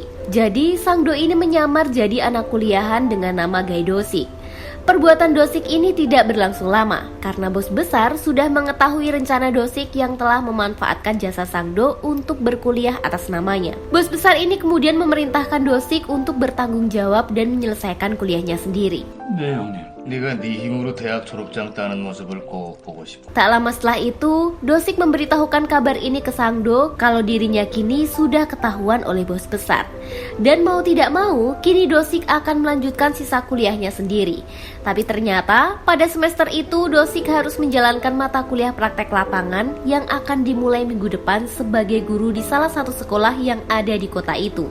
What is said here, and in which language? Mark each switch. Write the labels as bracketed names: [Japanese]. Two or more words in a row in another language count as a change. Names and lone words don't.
[Indonesian] Jadi Sang-do ini menyamar jadi anak kuliahan dengan nama Gae-do-sik. Perbuatan Do-sik ini tidak berlangsung lama karena bos besar sudah mengetahui rencana Do-sik yang telah memanfaatkan jasa Sang-do untuk berkuliah atas namanya. Bos besar ini kemudian memerintahkan Do-sik untuk bertanggung jawab dan menyelesaikan kuliahnya sendiri. [Korean] 네 형님. 네가 네 힘으로 대학 졸업장 따는 모습을 꼭 보고 싶어. [Indonesian] Tak lama setelah itu, Do-sik memberitahukan kabar ini ke Sang-do kalau dirinya kini sudah ketahuan oleh bos besar. Dan mau tidak mau, kini Do-sik akan melanjutkan sisa kuliahnya sendiri. Tapi ternyata, pada semester itu Do-sik harus menjalankan mata kuliah praktek lapangan yang akan dimulai minggu depan sebagai guru di salah satu sekolah yang ada di kota itu.